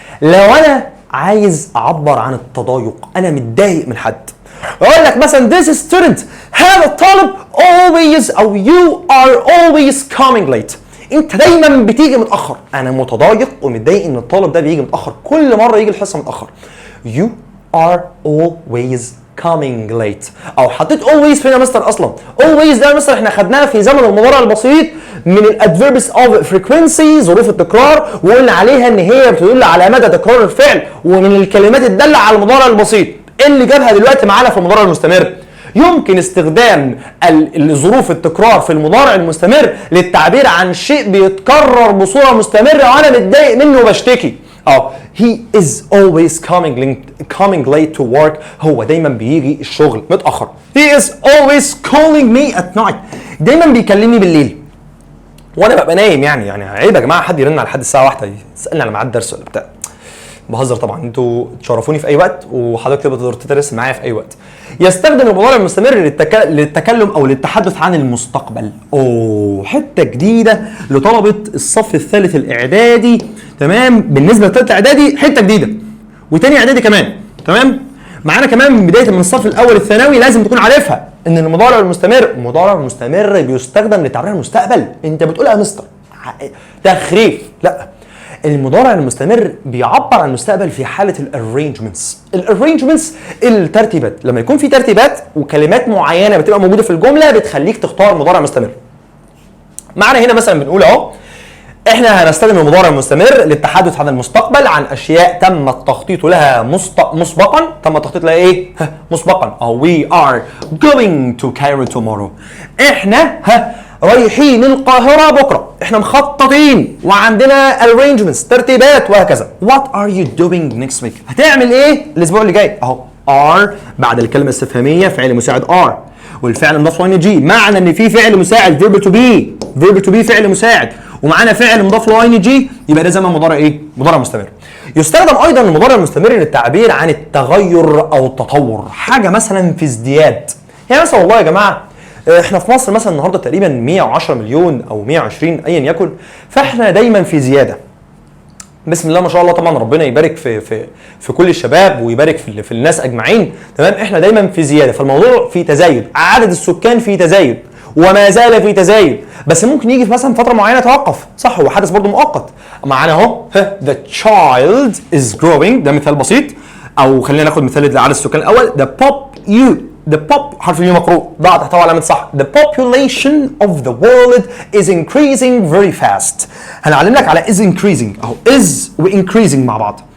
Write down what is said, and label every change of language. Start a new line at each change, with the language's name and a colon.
Arabic: لو انا عايز اعبر عن التضايق، انا متضايق من حد، اقول لك مثلا
English: this student،
Arabic: هذا الطالب always او
English: you are always coming late.
Arabic: انت دايما بتيجي متاخر. انا متضايق ومتضايق ان الطالب ده بيجي متاخر، كل مره يجي الحصه متاخر.
English: you are always coming late.
Arabic: او حطيت always فين يا مستر؟ اصلا always ده يا مستر احنا خدناها في زمن المضارع البسيط من الادفيربس اوف frequency، ظروف التكرار، وقلنا عليها ان هي بتدل على مدى تكرار الفعل، ومن الكلمات الداله على المضارع البسيط. اللي جابها دلوقتي معانا في المضارع المستمر، يمكن استخدام ظروف التكرار في المضارع المستمر للتعبير عن شيء بيتكرر بصوره مستمره وانا متضايق منه وبشتكي.
English: he is always coming late to work.
Arabic: هو دايما بيجي الشغل متاخر.
English: he is always calling me at night.
Arabic: دايما بيكلمني بالليل وانا ببقى نايم. يعني عيب يا جماعه حد يرن على حد الساعه 1 يسالني على ميعاد درس ولا بتاع. بهزر طبعا، انتوا تشرفوني في اي وقت، وحضرتك تقدر تدرس معايا في اي وقت. يستخدم المضارع المستمر للتكلم او للتحدث عن المستقبل. حته جديده لطلبه الصف الثالث الاعدادي. تمام. بالنسبه للثالث اعدادي حته جديده، وتاني اعدادي كمان. تمام. معانا كمان من بدايه من الصف الاول الثانوي لازم تكون عارفها ان المضارع المستمر بيستخدم لتعبير المستقبل. انت بتقولها يا مستر تخريف؟ لا، المضارع المستمر بيعبر عن المستقبل في حاله الارينجمنتس الترتيبات. لما يكون في ترتيبات وكلمات معينه بتبقى موجوده في الجمله بتخليك تختار مضارع مستمر. معنا هنا مثلا بنقول احنا هنستخدم المضارع المستمر للتحدث عن المستقبل، عن اشياء تم التخطيط لها مسبقا. تم التخطيط لها ايه؟ مسبقا.
English: we are going to Cairo tomorrow.
Arabic: احنا رايحين القاهرة بكرة، احنا مخططين وعندنا arrangements ترتيبات وهكذا.
English: what are you doing next week؟
Arabic: هتعمل ايه الاسبوع اللي جاي؟ are بعد الكلمة الاستفهامية فعل مساعد are، والفعل مضاف له ing، معنى ان في فعل مساعد
English: verb to be
Arabic: فعل مساعد، ومعانا فعل مضاف له ing، يبقى ده زمن مضارع ايه؟ مضارع مستمر. يستخدم ايضا المضارع المستمر للتعبير عن التغير او التطور، حاجة مثلا في ازدياد. يعني مثلا والله يا جماعة احنا في مصر مثلا النهارده تقريبا 110 مليون او 120 ايا يكن، فاحنا دايما في زياده. بسم الله ما شاء الله، طبعا ربنا يبارك في كل الشباب ويبارك في الناس اجمعين. تمام. احنا دايما في زياده، فالموضوع في تزايد، عدد السكان في تزايد وما زال في تزايد، بس ممكن يجي في مثلا فتره معينه توقف. صح، هو حدث برضه مؤقت. معانا
English: the child is growing،
Arabic: ده مثال بسيط. او خلينا ناخد مثال لعدد السكان الاول،
English: the pop
Arabic: حرف اليو مقروء ضع تحتوي علامة صح.
English: The population of the world is increasing very fast.
Arabic: هنعلم لك على
English: is increasing
Arabic: اهو is و increasing مع بعض.